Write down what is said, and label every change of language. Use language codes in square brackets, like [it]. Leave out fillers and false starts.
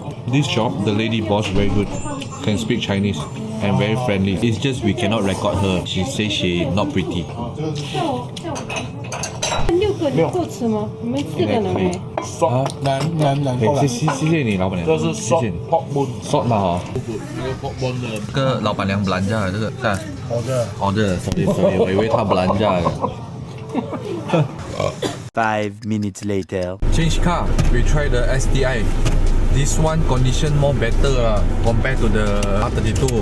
[en] This shop, the lady boss very good, can speak Chinese and very friendly. It's just we cannot record her. She says she not pretty. [zh] 6个你够吃吗？你们4个人没？能。谢谢你老板娘。这是 [en] salt pork bone salt [zh] 嘛哈。这个老板娘 belanja 这个看。 [en] order sorry [zh] 我以为他 belanja [en] 5 minutes later. Change car. We try the STI. This one condition more better lah compared to the R32.